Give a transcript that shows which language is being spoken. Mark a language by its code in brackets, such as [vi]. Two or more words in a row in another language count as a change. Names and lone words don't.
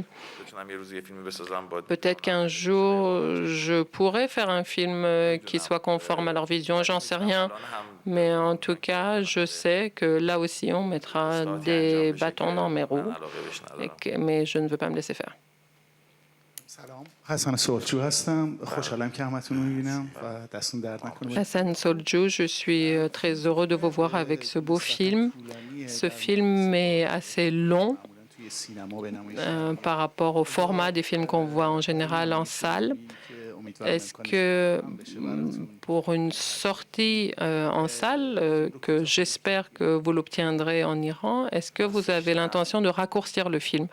[fr] Peut-être qu'un jour, je pourrais faire un film qui soit conforme à leur vision, j'en sais rien. Mais en tout cas, je sais que là aussi, on mettra des bâtons dans mes roues, mais je ne veux pas me laisser faire. [fa] حسن سلجو هستم خوشحالم که همتون رو می‌بینم و دستون درد نکنه. [fr] Hassan Solju, je suis très heureux de vous voir avec ce beau film. Ce film est assez long par rapport au format des films qu'on voit en général en salle. Est-ce que pour une sortie en salle, que j'espère que vous l'obtiendrez en Iran, est-ce que vous avez l'intention de raccourcir le film?